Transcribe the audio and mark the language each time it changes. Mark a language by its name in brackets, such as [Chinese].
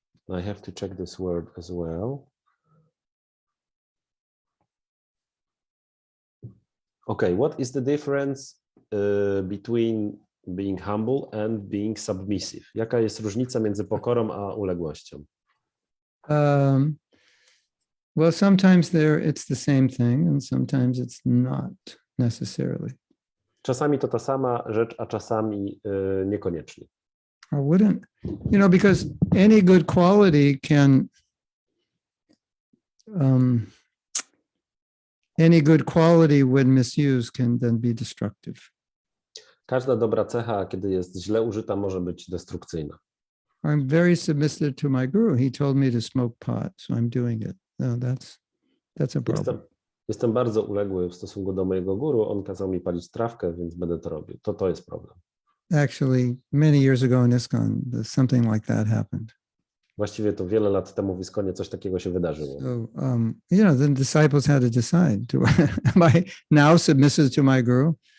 [English] I have to check this word as well. Okay, what is the difference between being humble and being submissive? [Polish] Jaka jest różnica między pokorą a uległością? [English] Well, sometimes it's the same thing, and sometimes it's not necessarily. [Polish] Czasami to ta sama rzecz, a czasami niekoniecznie. [English] I wouldn't, because any good quality when misused can then be destructive. [Polish] Każda dobra cecha, kiedy jest źle użyta, może być destrukcyjna. [English] I'm very submissive to my guru. He told me to smoke pot, so I'm doing it. No, that's a problem. [Polish] Jestem bardzo uległy w stosunku do mojego guru. On kazał mi palić trawkę, więc będę to robił. To jest problem. [English] Actually, many years ago in ISKCON, something like that happened. [Polish] Właściwie to wiele lat temu w ISKCONie coś takiego się wydarzyło. [English] So, the disciples had to decide, am I now submissive to my guru?